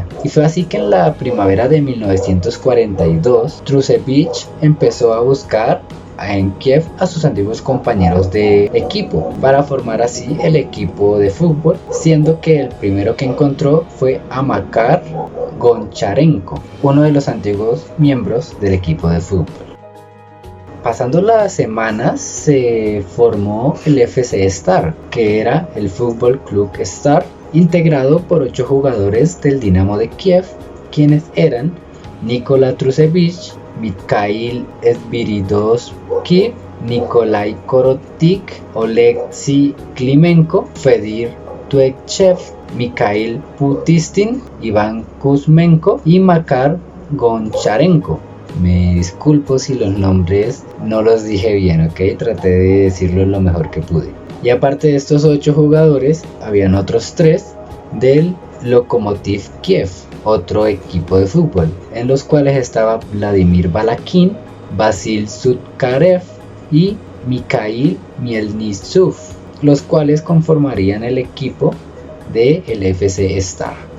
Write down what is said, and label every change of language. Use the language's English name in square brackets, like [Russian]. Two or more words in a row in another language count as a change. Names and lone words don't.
[Spanish] Y fue así que en la primavera de 1942 Trusevich empezó a buscar en Kiev a sus antiguos compañeros de equipo para formar así el equipo de fútbol, siendo que el primero que encontró fue a Makar Goncharenko, uno de los antiguos miembros del equipo de fútbol. Pasando las semanas se formó el FC Star, que era el Fútbol Club Star, integrado por 8 jugadores del Dinamo de Kiev, quienes eran Nikola Trusevich, Mikhail Sviridovsky, Nikolai Korotik, Oleksiy Klimenko, Fedir Tuechev, Mikhail Putistin, Iván Kuzmenko y Makar Goncharenko. Me disculpo si los nombres no los dije bien, ¿ok? Traté de decirlo lo mejor que pude. Y aparte de estos 8 jugadores, habían otros 3 del Lokomotiv Kiev, otro equipo de fútbol, en los cuales estaba Vladimir Balakin, Vasil Sutkarev y Mikhail Mielnitsov, los cuales conformarían el equipo del FC Star.